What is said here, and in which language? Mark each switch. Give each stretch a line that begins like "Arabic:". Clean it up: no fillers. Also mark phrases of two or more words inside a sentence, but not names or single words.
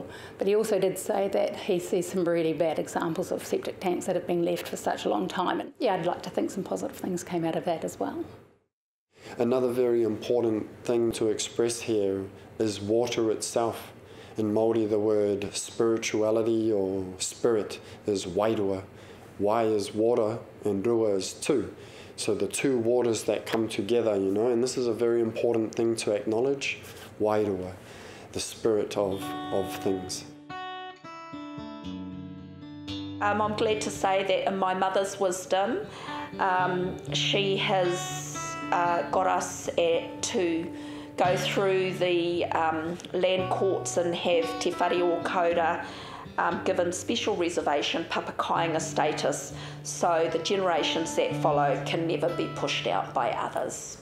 English: But he also did say that he sees some really bad examples of septic tanks that have been left for such a long time. And yeah, I'd like to think some positive things came out of that as well. Another very important thing to express here is water itself. In Māori, the word spirituality or spirit is wairua. Wai is water and rua is two. So the two waters that come together, you know, and this is a very important thing to acknowledge. Wairua, the spirit of things. I'm glad to say that in my mother's wisdom, she has got us to go through the land courts and have Te Whare o Kauta given special reservation papakainga status, so the generations that follow can never be pushed out by others.